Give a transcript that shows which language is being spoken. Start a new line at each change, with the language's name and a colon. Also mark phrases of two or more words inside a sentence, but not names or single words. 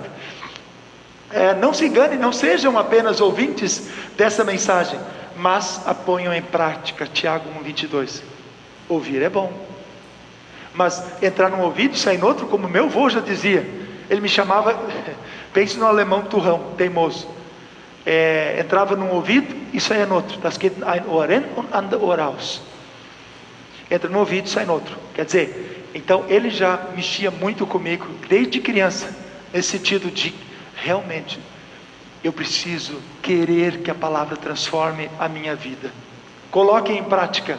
Portuguese: Não se engane, não sejam apenas ouvintes dessa mensagem, mas a ponham em prática. Tiago 1:22. Ouvir é bom, mas entrar num ouvido e sair no outro, como meu avô já dizia. Ele me chamava, Pense no alemão turrão, teimoso. Entrava num ouvido e saía no outro.
German: Das geht ein Ohr in und an der Ohr aus.
Portuguese: Entra no ouvido e sai no outro. Quer dizer, então ele já mexia muito comigo desde criança, nesse sentido de realmente eu preciso querer que a palavra transforme a minha vida. Coloquem em prática.